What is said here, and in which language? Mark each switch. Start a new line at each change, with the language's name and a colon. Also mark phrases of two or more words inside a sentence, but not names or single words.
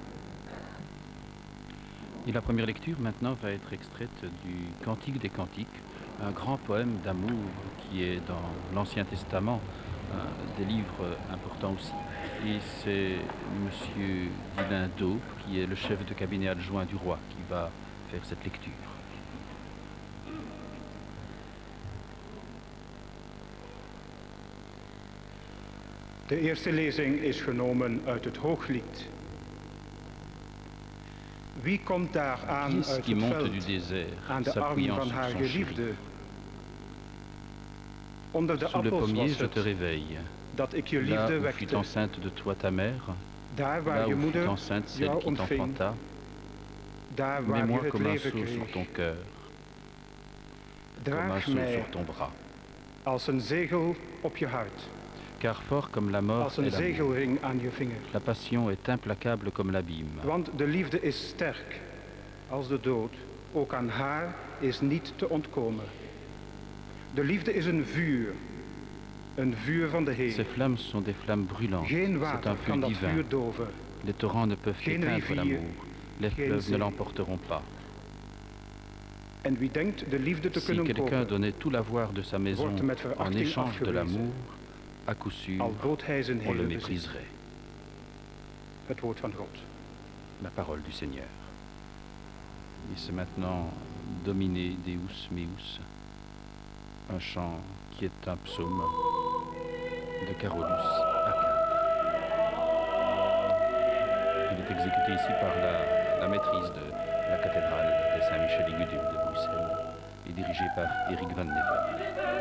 French: Et la première lecture maintenant va être extraite du Cantique des Cantiques, un grand poème d'amour qui est dans l'Ancien Testament, des livres importants aussi. Et c'est M. Dylan Daupe, qui est le chef de cabinet adjoint du roi, qui va faire cette lecture.
Dutch: De eerste lezing is genomen uit het Hooglied. Wie komt daar aan
French: Qui est-ce
Dutch: uit
French: qui
Dutch: het
French: monte du
Dutch: veld,
French: désert,
Dutch: aan de arm
French: s'appuyant
Dutch: van
French: sur
Dutch: haar
French: son chéri?
Dutch: geliefde? Onder de
French: Sous le
Dutch: appels
French: pommier,
Dutch: was
French: je te
Dutch: het,
French: réveille.
Dutch: dat ik je
French: Là
Dutch: liefde
French: où fut
Dutch: wekte.
French: enceinte de toi ta mère,
Dutch: Daar waar
French: là
Dutch: je
French: où fut
Dutch: moeder
French: enceinte celle
Dutch: jou
French: qui
Dutch: ontving.
French: t'enfanta,
Dutch: Daar waar je
French: mets-moi
Dutch: het
French: comme un
Dutch: leven
French: sceau sur
Dutch: kreeg.
French: ton cœur, comme un
Dutch: Draag
French: sceau
Dutch: mij
French: sur ton bras.
Dutch: als een zegel op je hart.
French: Car fort comme la mort
Dutch: Als een
French: est l'amour,
Dutch: zegelring aan je vinger.
French: la passion est implacable comme l'abîme.
Dutch: Want de liefde is sterk als de dood. Ook aan haar is niet te ontkomen. De liefde is een vuur van de
French: Ces
Dutch: Heer.
French: flammes sont des flammes brûlantes,
Dutch: Geen
French: c'est un
Dutch: water
French: feu
Dutch: kan dat
French: divin.
Dutch: vuur doven.
French: Les torrents ne peuvent
Dutch: Geen
French: éteindre
Dutch: rivier,
French: l'amour, les
Dutch: geen
French: fleuves ne
Dutch: zee.
French: l'emporteront pas.
Dutch: En wie denkt de liefde te
French: Si
Dutch: kunnen
French: quelqu'un
Dutch: kopen,
French: donnait tout l'avoir de sa maison
Dutch: wordt met
French: en
Dutch: verachting
French: échange de
Dutch: afgewezen.
French: l'amour, à coup sûr,
Dutch: al bood hij zijn
French: on le
Dutch: hele bezit.
French: mépriserait.
Dutch: Het woord van God.
French: La parole du Seigneur. Et c'est maintenant Domine Deus Meus, un chant qui est un psaume de Carolus Hacker. Il est exécuté ici par la maîtrise de la cathédrale de Saint-Michel-et-Gudule de Bruxelles et dirigé par Eric Van Neven.